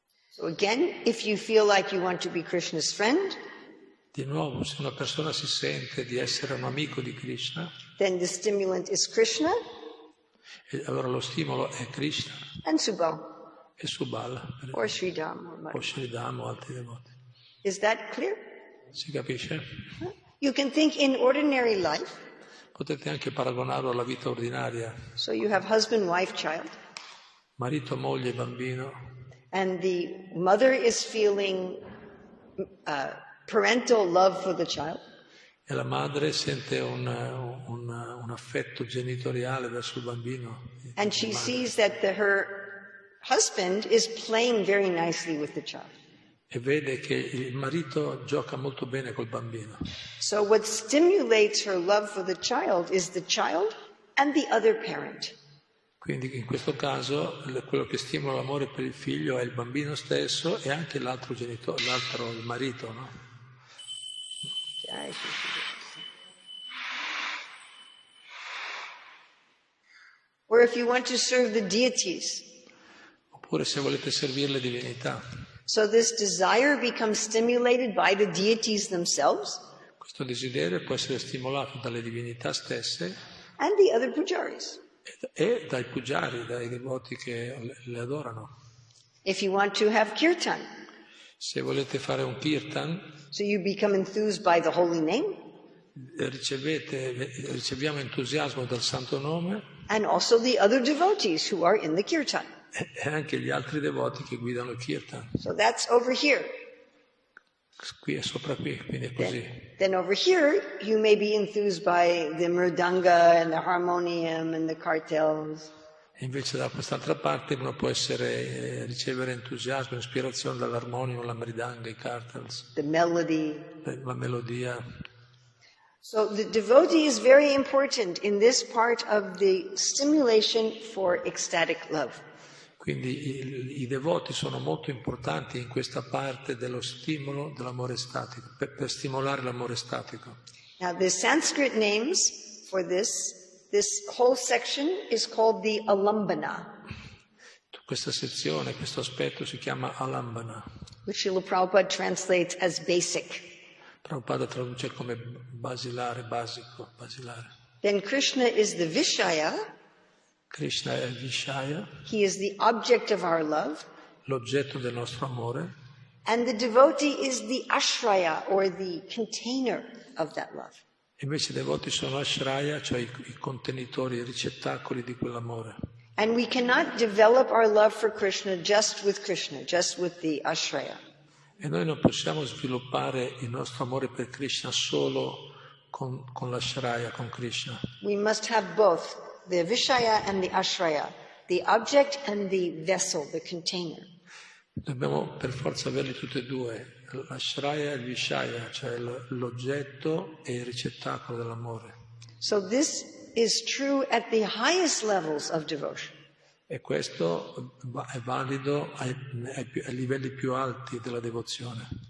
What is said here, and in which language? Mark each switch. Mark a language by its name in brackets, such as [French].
[English] So again, if you feel like you want to be Krishna's friend, [Italian] Di nuovo, se una persona si sente di essere un amico di Krishna, [English] then the stimulant is Krishna [Italian] allora lo stimolo è Krishna [English] and Subal. [Italian] e Subala, [English] or Sridham or [Italian] o [English] Madhava. [Italian] Sridham o altri devoti. [English] Is that clear? [Italian] Si capisce? [English] You can think in ordinary life. [Italian] Potete anche paragonarlo alla vita ordinaria. [English] So you have husband, wife, child. [Italian] Marito, moglie, bambino. [English] And the mother is feeling parental love for the child. [Italian] E la madre sente un affetto genitoriale verso il bambino. [English] And she sees that her husband is playing very nicely with the child. [Italian] E vede che il marito gioca molto bene col bambino. [English] So what stimulates her love for the child is the child and the other parent. [Italian] Quindi in questo caso quello che stimola l'amore per il figlio è il bambino stesso e anche l'altro genitore, il marito, no? [English] Or if you want to serve the deities. [Italian] Oppure se volete servire le divinità. [English] So this desire becomes stimulated by the deities themselves. [Italian] Questo desiderio può essere stimolato dalle divinità stesse [English] and the other pujaris. [Italian] E dai pujari, dai devoti che le adorano. [English] If you want to have kirtan, [Italian] se volete fare un kirtan, [English] so you become enthused by the holy name, [Italian] riceviamo entusiasmo dal santo nome, [English] and also the other devotees who are in the kirtan. [Italian] E anche gli altri devoti che guidano il kirtan. [English] So that's over here. [Italian] Qui è sopra qui, quindi è così. [English] Then over here you may be enthused by the mridanga and the harmonium and the kartels. [Italian] E invece da quest'altra parte uno può ricevere entusiasmo, ispirazione dall'armonium, la mridanga, i kartels, [English] the melody, [Italian] la melodia. [English] So the devotee is very important in this part of the stimulation for ecstatic love. [Italian] Quindi i devoti sono molto importanti in questa parte dello stimolo dell'amore statico, per stimolare l'amore statico. [English] Now the Sanskrit names for this whole section is called the alambana. [Italian] Questa sezione, questo aspetto si chiama alambana. [English] Which Srila Prabhupada translates as basic. [Italian] Prabhupada traduce come basilare, basico, basilare. [English] Then Krishna is the Vishaya. [Italian] Krishna è il Vishaya. [English] He is the object of our love. [Italian] L'oggetto del nostro amore. [English] And the devotee is the ashraya, or the container of that love. [Italian] Invece i devoti sono ashraya, cioè i contenitori, i ricettacoli di quell'amore. [English] And we cannot develop our love for Krishna, just with the ashraya. [Italian] E noi non possiamo sviluppare il nostro amore per Krishna solo con l'ashraya, con Krishna. [English] We must have both. The Vishaya and the Ashraya, the object and the vessel, the container. [Italian] Dobbiamo per forza averli tutti e due, l'ashraya e il Vishaya, cioè l'oggetto e il ricettacolo dell'amore. [English] So this is true at the highest levels of devotion. [Italian] E questo è valido ai livelli più alti della devozione.